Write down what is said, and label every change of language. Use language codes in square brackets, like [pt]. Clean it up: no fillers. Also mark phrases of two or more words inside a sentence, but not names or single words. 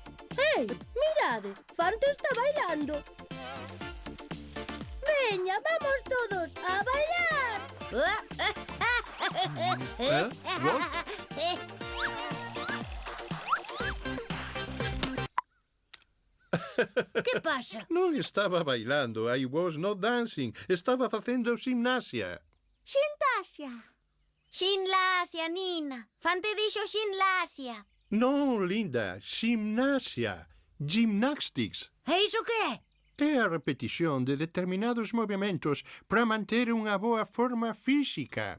[gl] Ei, mirade, Fante está bailando. Veña, vamos todos a bailar. Que pasa? Non estaba bailando, [en] I was not dancing. [gl] Estaba facendo gimnasia. Xintasia. Xinlasia, Nina. Fante dixo xinlasia. Non, linda, gimnasia. Gymnastics. E iso que é? É a repetición de determinados movimentos para manter unha boa forma física.